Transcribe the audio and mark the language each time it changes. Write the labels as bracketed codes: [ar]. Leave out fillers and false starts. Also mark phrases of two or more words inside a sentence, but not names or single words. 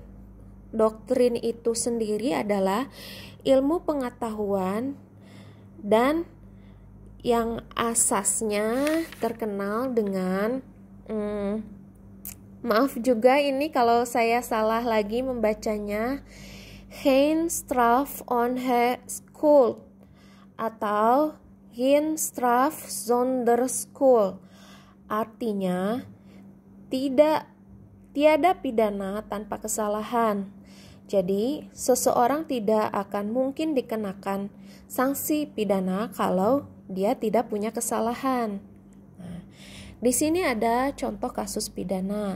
[id] Doktrin itu sendiri adalah ilmu pengetahuan dan yang asasnya terkenal dengan maaf juga ini kalau saya salah lagi membacanya, [nl] Geen straf onschuld atau geen straf zonder schuld. [id] Artinya tiada pidana tanpa kesalahan. Jadi, seseorang tidak akan mungkin dikenakan sanksi pidana kalau dia tidak punya kesalahan. Nah, di sini ada contoh kasus pidana.